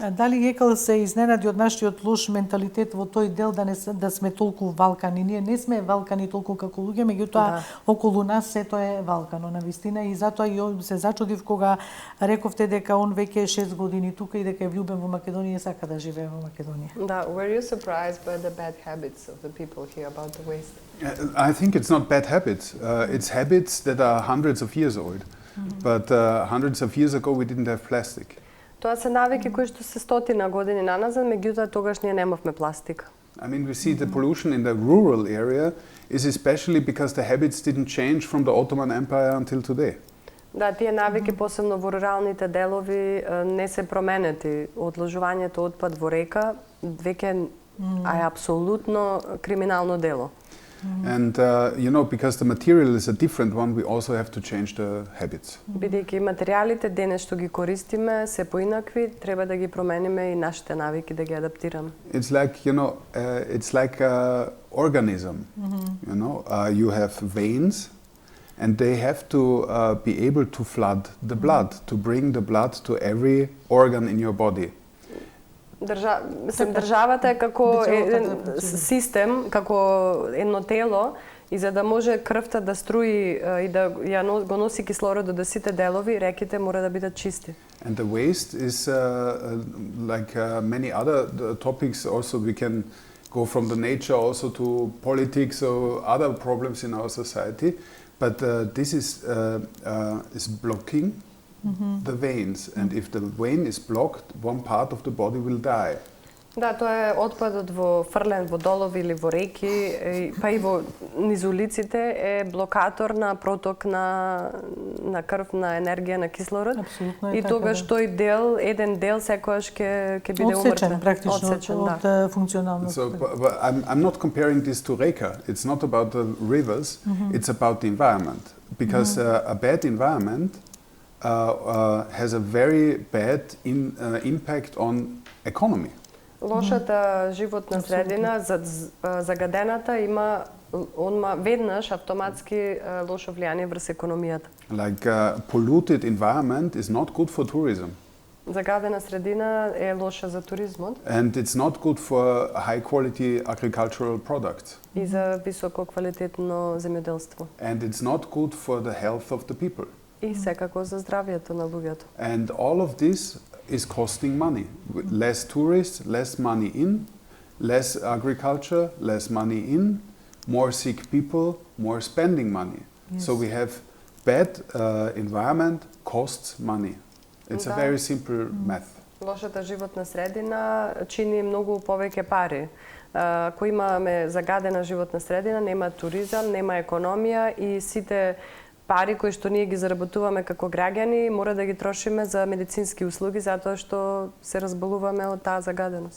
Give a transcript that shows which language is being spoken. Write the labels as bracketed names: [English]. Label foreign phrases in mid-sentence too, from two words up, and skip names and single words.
[Macedonian] Дали Екал се изненади од нашиот лош менталитет во тој дел да сме толку валкани? Ние не сме валкани толку како луѓе, меѓутоа околу нас сето е валкано на вистина, и затоа и се зачудив кога рековте дека он веќе е 6 години тука и дека е влюбен во Македонија и сака да живее во Македонија. Да, [English] were you surprised by the bad habits of the people here about the waste? I think it's not bad habits. It's habits that are hundreds of years old. But hundreds of years ago we didn't have plastic. [Macedonian] Тоа се навики кои што се стотина години наназад, меѓутоа тогаш ние немавме пластика. [English] I mean, we see the pollution in the rural area is especially because the habits didn't change from the Ottoman Empire until today. [Macedonian] Да, тие навики, посебно во руралните делови, не се променети. Одложувањето отпад во река веќе е апсолутно криминално дело. [English] And because the material is a different one, we also have to change the habits. [Macedonian] Бидејќи материјалите денес што ги користиме се поинакви, треба да ги промениме и нашите навики да ги адаптираме. [English] It's like, it's like an organism. You have veins, and they have to be able to flood the blood, to bring the blood to every organ in your body. [Macedonian] Државата е како еден систем, како едно тело, и за да може крвта да струи и да го носи кислородот до сите делови, реките мора да бидат чисти. [English] And the waste is like many other topics. Also, we can go from the nature also to politics or other problems in our society. But this is blocking the veins, and if the vein is blocked, one part of the body will die. [Macedonian] Да, тоа е отпадот фрлен во долови или во реки, па и во низ улиците е блокатор на проток на крв, на енергија, на кислород. Абсолютно и тогаш тој еден дел секогаш ќе биде умртвен. Одсечен практично од функционалноста. [English] So, I'm not comparing this to reka. It's not about the rivers. It's about the environment, because a bad environment has a very bad impact on economy. [Macedonian] Лошата животна средина, загадената има веднаш автоматски лошо влијание врз економијата. [English] Like polluted environment is not good for tourism. [Macedonian] Загадена средина е лоша за туризмот. [English] And it's not good for high quality agricultural products. [Macedonian] И за високо квалитетно земјоделство. [English] And it's not good for the health of the people. [Macedonian] И секако за здравјето на луѓето. [English] And all of this is costing money. Less tourists, less money in, less agriculture, less money in, more sick people, more spending money. Yes. So we have bad environment costs money. It's a very simple math. [Macedonian] Лошата животна средина чини многу повеќе пари. Ако имаме загадена животна средина, нема туризам, нема економија и сите пари кои што ние ги заработуваме како граѓани, мора да ги трошиме за медицински услуги затоа што се разболуваме од таа загаденост.